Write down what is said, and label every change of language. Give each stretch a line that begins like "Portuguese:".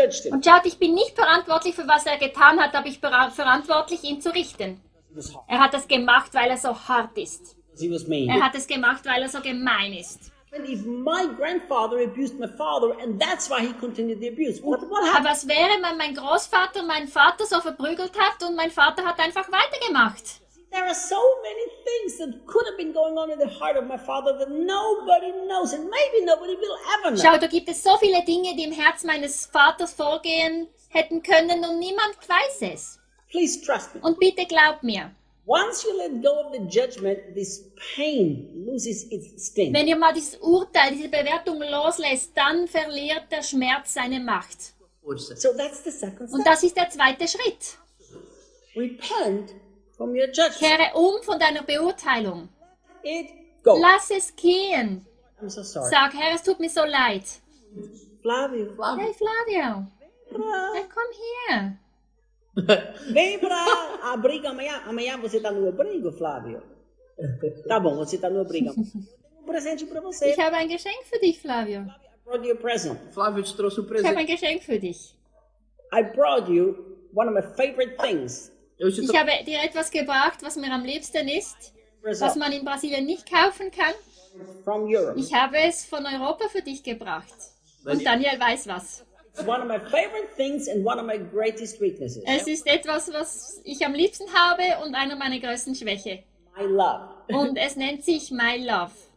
German: Und schaut, ich bin nicht verantwortlich für was er getan hat, aber ich bin verantwortlich, ihn zu richten. Er hat das gemacht, weil er so hart ist.
English: He was mean.
German: Er hat es gemacht, weil er so gemein ist.
English: And if my grandfather abused my father and that's why he continued the abuse. What happened?
German: Was wäre, wenn mein Großvater meinen Vater so verprügelt hat und mein Vater hat einfach weitergemacht?
English: There are so many things that could have been going on in the heart of my father that nobody knows and maybe nobody will ever know.
German: Schau, da gibt es so viele Dinge, die im Herz meines Vaters vorgehen hätten können und niemand weiß es.
English: Please trust me.
German: Und bitte glaub mir.
English: Once you let go of the judgment, this pain loses its sting.
German: Wenn ihr mal dieses Urteil, diese Bewertung loslässt, dann verliert der Schmerz seine Macht.
English: So that's the second step.
German: Und das ist der zweite Schritt.
English: Repent from your judgment.
German: Kehre um von deiner Beurteilung.
English: It go.
German: Lass es gehen.
English: I'm so sorry.
German: Sag, Herr, es tut mir so leid. Flavio. Hey, Flavio. Hey, komm her.
Portuguese: Vem para abrigo amanhã. Amanhã você está no abrigo, Flávio. Tá bom, você está no abrigo. Eu tenho um presente para você.
German: Ich habe ein Geschenk für dich, Flávio.
English: I brought you a present.
Portuguese: Flávio te trouxe um presente.
German: Ich habe ein Geschenk für dich.
English: I brought you one of my favorite things.
German: Ich habe dir etwas gebracht, was mir am liebsten ist, was man in Brasilien nicht kaufen kann.
English: From Europe.
German: Ich habe es von Europa für dich gebracht. Und Daniel weiß was.
English: It's one of my favorite things and one of my greatest weaknesses.
German: Es ist etwas, was ich am liebsten habe und einer meiner größten Schwäche.
English: My love.
German: Und es nennt sich My Love.